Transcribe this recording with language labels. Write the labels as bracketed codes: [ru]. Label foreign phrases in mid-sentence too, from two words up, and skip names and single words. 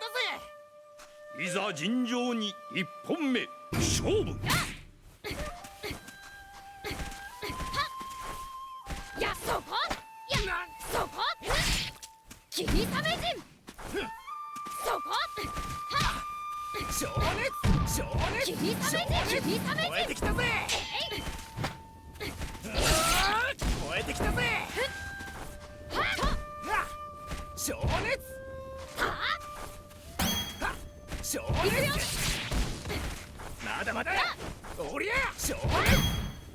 [ja] いざ尋常に一本目勝負。やそこ。やそこ。霧雨陣。そこ。情熱。情熱。霧雨陣。霧雨陣。燃えてきたぜ。燃えてきたぜ。情熱。情熱。まだまだ。おりゃ情熱。